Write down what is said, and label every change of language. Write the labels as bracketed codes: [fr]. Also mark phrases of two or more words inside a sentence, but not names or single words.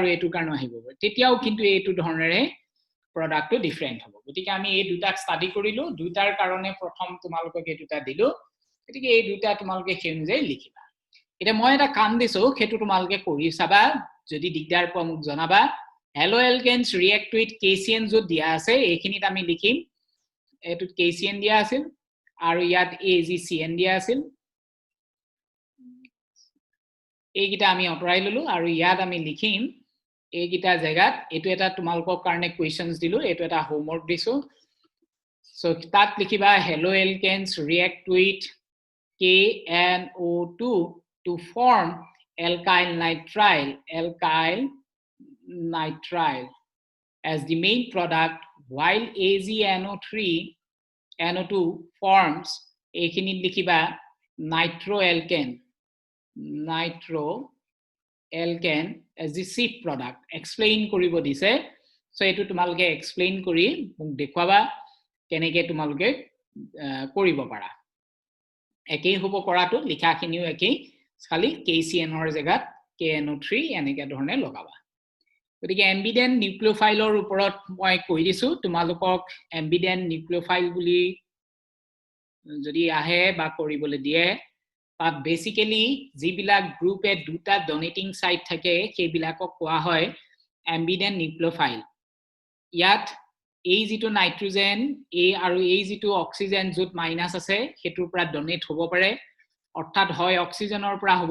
[as] এটুৰ কাৰণেও আহিব পাৰে তেতিয়াও কিন্তু এটু ধৰণৰে প্ৰডাক্টটো ডিফাৰেন্ট হ'ব গতিকে আমি এই দুটাক ষ্টাডি কৰিলো দুটাৰ কাৰণে প্ৰথম তোমালোকক এই দুটা দিলো গতিকে এই দুটা তোমালোকে হেনজে লিখিবা এটা মই এটা কাম দিছো হেতু তোমালোকে কৰি চাবা যদি দিগদাৰ পোৱা মোক জনাবা [en] haloalkanes react with KCN [as] যত দিয়া আছে এইখিনিত আমি লিখিম এটুত KCN দিয়া আছিল আৰু ইয়াত AgCN দিয়া আছিল এইগিটা আমি অতৰাই ললো আৰু ইয়াত আমি লিখিম এইগিটা জায়গাত এটো এটা তোমালোকৰ কাৰণে কোৱেশ্চনছ দিলো এটো এটা হোমৱৰ্ক দিছো সো তাত লিখিবা [en] haloalkanes react with KNO2 to form alkyl nitrile as the main product while AgNO2 forms [as] এইখিনি লিখিবা [en] nitroalkane as the chief product [as] explain কৰিব দিছে so এইটো তোমালোকে explain কৰি মোক দেখুৱাবা কেনেকৈ তোমালোকে কৰিব পাৰা একেই হ'ব কৰাটো লিখা খিনিও একেই খালি KCN or জায়গাত KNO3 এনেকে ধৰণে লগাবা গতিকে এম্বিডেন্ট নিউক্লিওফাইলৰ ওপৰত মই কৈ দিছো তোমালোকক [en] ambident nucleophile [as] বুলি যদি আহে বা কৰিবলৈ দিয়ে তাত বেসিক্যালি যিবিলাক গ্ৰুপে দুটা [en] donating site [as] থাকে সেইবিলাকক কোৱা হয় [en] ambident nucleophile [as] ইয়াত এই যেটো নাইট্ৰোজেন এই আৰু এই যেটো অক্সিজেন যত মাইনাস আছে হেতুৰ পৰা ডোনেট হ'ব পাৰে অৰ্থাৎ হয় অক্সিজেনৰ পৰা হ'ব